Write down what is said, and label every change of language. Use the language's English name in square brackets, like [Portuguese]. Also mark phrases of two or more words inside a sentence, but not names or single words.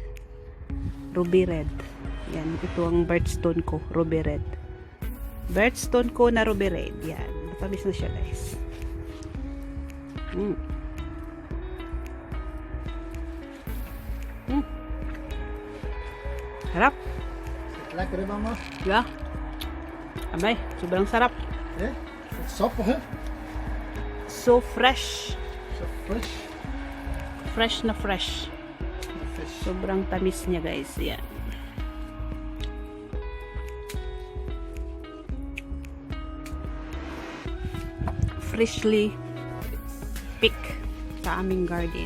[Filipino] Yan, ito ang birdstone ko, [English] ruby red. [Filipino] Birdstone ko na [English] ruby red. [Filipino] Yan, matamis na siya, guys. Sarap. [Dutch] Lekker, hè, mama? Ja. [Filipino] Amay, sobrang sarap. [Dutch] Hè? Sappig, hè? [English] So fresh. [Dutch] Zo fris. [Filipino] Fresh na fresh. [Dutch] Vis. [Filipino] Sobrang tamis niya, guys. Yan. [English] Freshly pick [Filipino] sa aming garden.